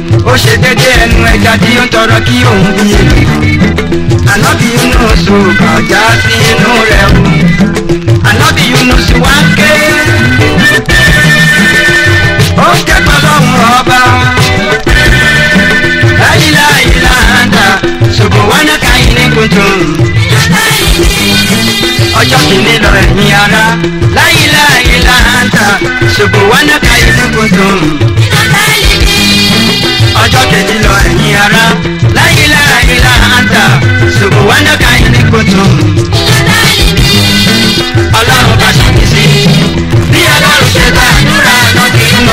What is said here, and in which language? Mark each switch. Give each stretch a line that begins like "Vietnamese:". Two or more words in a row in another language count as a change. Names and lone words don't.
Yoruba: Ó ṣe dédé ẹnu ẹja tí ó ń tọrọ kí òun bí èlò. Ànábì Yunus kọjá sí inú rẹ̀ o. Ànábì Yunus wá ké. Ó ké pẹ̀lú ọba.
Arabic: لا إله إلا أنت، سبحانك إني كنت.
Yoruba: Ọjọ́ kìíní lọ ẹ̀yin ará.
Arabic: لا إله إلا أنت، سبحانك إني كنت.
Yoruba: Ọjọ́ kejì lọ ẹ̀yin ará.
Arabic: لا إله إلا أنت، سبحانك إني كنت.
Yoruba: Ọlọ́run bá ṣàkíyèsí. Bí Ọlọ́run ṣe bá àdúrà lọ́dún